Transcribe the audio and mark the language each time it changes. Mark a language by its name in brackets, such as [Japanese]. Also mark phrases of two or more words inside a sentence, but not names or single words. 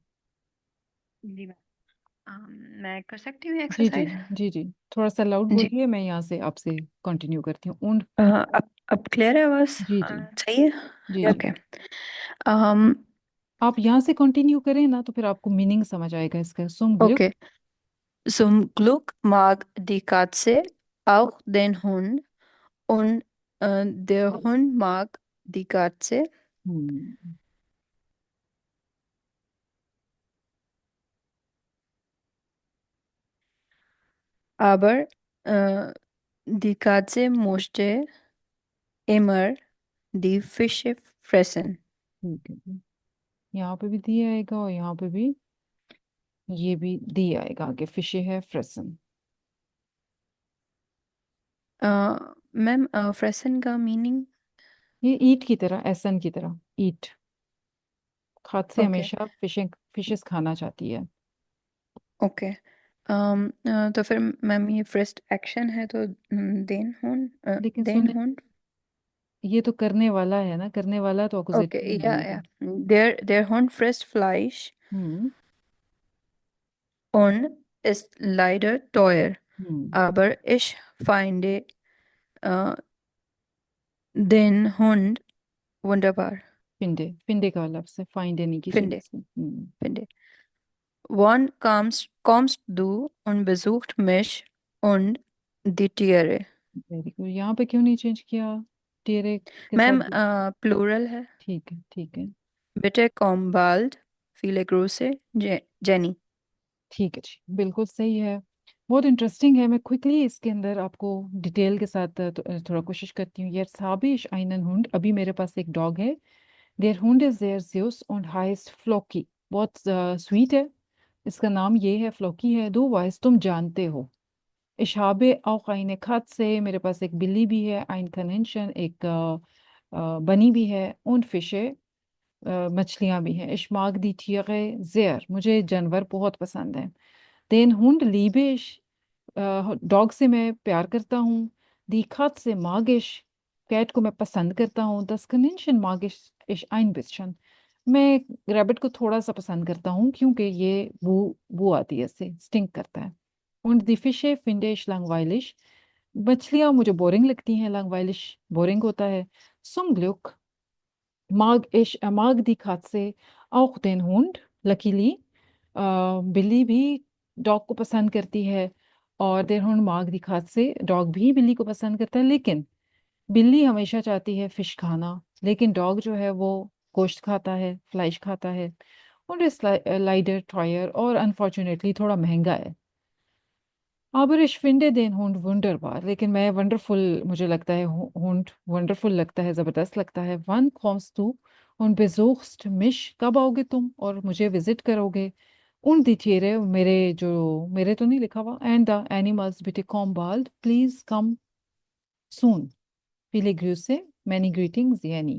[Hindi] जी मैम, मैं कर सकती हूँ जी जी। एक्सरसाइज? जी जी, थोड़ा सा लाउड जी। बोलिए, मैं यहाँ से आपसे कंटिन्यू करती हूँ उन। अब क्लियर है आवाज? जी जी। सही है। जी जी। ओके। um, आप यहाँ से कंटिन्यू करें ना तो फिर आपको मीनिंग समझ आएगा इसका। [German] zum Glück. [English] okay. [German] Zum Glück mag die Katze auch den Hund und der Hund mag die Katze. हम्म Aber die Katze musste immer die Fische fressen. [Hindi] ठीक है, यहाँ पे भी दिया आएगा और यहाँ पे भी ये भी दिया आएगा आगे, फिशे है फ्रेसन। मैम, फ्रेसन का मीनिंग? ये ईट की तरह, एसन की तरह, ईट। खाद से ओके हमेशा फिशेस खाना चाहती है। ओके। तो फिर मैम ये [English] first action [Hindi] है तो लेकिन देन सुने, हून। ये तो करने वाला है ना, करने वाला तो ओके, अक्यूजेटिव या बनेगा। [German] der Hund frisst Fleisch हम्म und ist leider teuer, हम्म aber ich finde äh, den Hund wunderbar. [Hindi] फिंडे, फिंडे का लफ्ज है, फाइंड नहीं की चाहिए [German] Finde, [Hindi] इसमें। [German] finde. Wann kommst du und besucht mich und die Tiere? [Hindi] वेरी गुड, यहाँ पे क्यों नहीं चेंज किया? टेरे के साथ मैम, प्लूरल है। ठीक है ठीक है। [German] Bitte komm bald. Viele Grüße, Jenny. [Hindi] ठीक है जी, बिल्कुल सही है। बहुत इंटरेस्टिंग है। मैं क्विकली इसके अंदर आपको डिटेल के साथ थोड़ा कोशिश करती हूँ। [German] jetzt habe ich einen Hund, [Hindi] अभी मेरे पास एक डॉग है। [German] der Hund ist sehr süß und heißt Floki, [Hindi] बहुत स्वीट है। इसका नाम ये है, फ्लोकी है। [German] du weißt, [Hindi] तुम जानते हो। [German] ich habe auch eine Katze, [Hindi] मेरे पास एक बिल्ली भी है। [German] ein Kaninchen, [Hindi] एक बनी भी है। [German] und Fische, [Hindi] मछलियाँ भी हैं। [German] ich mag die Tiere sehr, [Hindi] मुझे जानवर बहुत पसंद है। [German] den Hund liebe ich, [Hindi] डॉग से मैं प्यार करता हूँ। [German] die Katze mag ich, [Hindi] कैट को मैं पसंद करता हूँ। [German] das Kaninchen mag ich ein bisschen, [Hindi] मैं रैबिट को थोड़ा सा पसंद करता हूँ क्योंकि ये बू बू आती है, इससे स्टिंक करता है। [German] und die Fische finde ich langweilig, [Hindi] मछलियाँ मुझे बोरिंग लगती हैं। [German] langweilig [Hindi] बोरिंग होता है। [German] zum Glück mag die Katze auch den Hund, [Hindi] luckily बिल्ली भी डॉग को पसंद करती है और [German] der Hund mag die Katze, [Hindi] डॉग भी बिल्ली को पसंद करता है। लेकिन बिल्ली हमेशा चाहती है फिश खाना, लेकिन डॉग जो है वो गोश्त खाता है, फ्लाइश खाता है। [German] und ist leider teuer, [Hindi] और अनफॉर्चुनेटली थोड़ा महंगा है। [German] aber ich finde den Hund wunderbar, [Hindi] लेकिन मैं वंडरफुल मुझे लगता है, Hund वंडरफुल लगता है, ज़बरदस्त लगता है। [German] wann kommst du und besuchst mich, [Hindi] कब आओगे तुम और मुझे विजिट करोगे? [German] und die Tiere, [Hindi] मेरे जो, मेरे तो नहीं लिखा हुआ। [English] and the animals, [German] bitte komm bald, [English] please come soon, [German] viele Grüße, [English] many greetings, [Hindi] यानी।